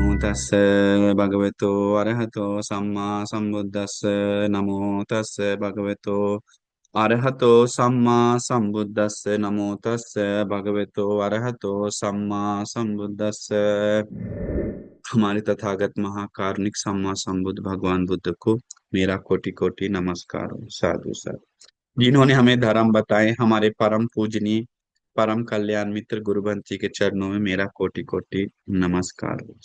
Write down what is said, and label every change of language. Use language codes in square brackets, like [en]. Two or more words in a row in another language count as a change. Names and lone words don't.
[pi] तस्य भगवतो अरहतो सम्मा सम्बुद्धस्य नमो तस्य भगवतो अरहतो सम्मा सम्बुद्धस्य नमो तस्य भगवतो अरहतो सम्मा सम्बुद्धस्य। [hi] हमारे तथागत महाकारुणिक [pi] सम्मा संबुद्ध [hi] भगवान बुद्ध को मेरा कोटि कोटि नमस्कार हो। [pi] साधु साधु। [hi] जिन्होंने हमें धर्म बताए, हमारे परम पूजनीय परम कल्याण मित्र गुरुवंश जी के चरणों में मेरा कोटि कोटि नमस्कार हो।